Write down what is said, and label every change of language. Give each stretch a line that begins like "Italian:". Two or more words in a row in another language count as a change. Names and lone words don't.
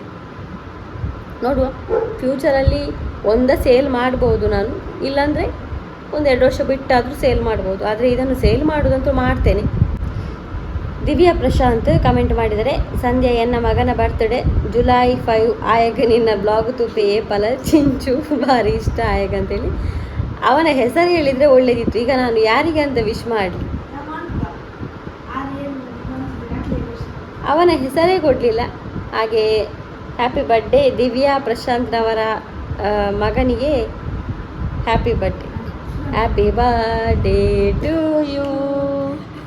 Kannada: ನೋಡುವ, ಫ್ಯೂಚರಲ್ಲಿ ಒಂದು ಸೇಲ್ ಮಾಡ್ಬೋದು ನಾನು, ಇಲ್ಲಾಂದರೆ 1-2 ವರ್ಷ ಬಿಟ್ಟಾದರೂ ಸೇಲ್ ಮಾಡ್ಬೋದು. ಆದರೆ ಇದನ್ನು ಸೇಲ್ ಮಾಡೋದಂತೂ ಮಾಡ್ತೇನೆ. ದಿವ್ಯಾ ಪ್ರಶಾಂತ್ ಕಮೆಂಟ್ ಮಾಡಿದರೆ, ಸಂಧ್ಯಾ
Tulu: ಎನ್ನ ಮಗನ ಬರ್ತ್ಡೇ ಜುಲೈ 5 ಆಯಗ ನಿನ್ನ ಬ್ಲಾಗ್ ತೂಪೆ ಏಪಲ ಚಿಂಚು ಭಾರಿ ಇಷ್ಟ ಆಯಗ
Kannada: ಅಂತೇಳಿ. ಅವನ ಹೆಸರು ಹೇಳಿದರೆ ಒಳ್ಳೇದಿತ್ತು. ಈಗ ನಾನು ಯಾರಿಗೆ ಅಂತ ವಿಶ್ ಮಾಡಲಿ, ಅವನ ಹೆಸರೇ ಕೊಡಲಿಲ್ಲ. ಹಾಗೆ
English: happy birthday
Kannada: ದಿವ್ಯಾ ಪ್ರಶಾಂತ್ನವರ ಮಗನಿಗೆ
English: happy birthday to you.